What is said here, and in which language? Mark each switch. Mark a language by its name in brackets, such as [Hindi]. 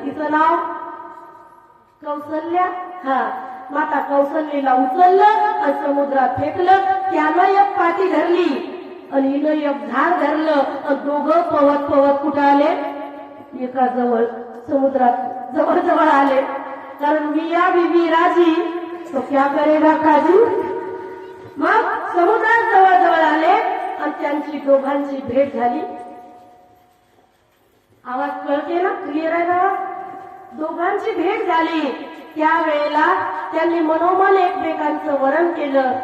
[Marathi] तिचं नाव कौशल्या. माता कौशल्येला उचललं आणि समुद्रात फेकलं. त्यानं एक पाठी धरली आणि हिनं एक झाड धरलं आणि दोघं पवत पवत कुठं आले एका जवळ समुद्रात जवळ आले. [Hindi] कारण मिया बीबी राजी तो क्या करेगा काजू. [Marathi] मग समुद्रात जवळ आले आणि त्यांची दोघांची भेट झाली. आवाज कळते ना, क्लिअर आहे ना. दोघांची भेट झाली. त्यावेळेला त्यांनी मनोमन एकमेकांचं वरण केलं.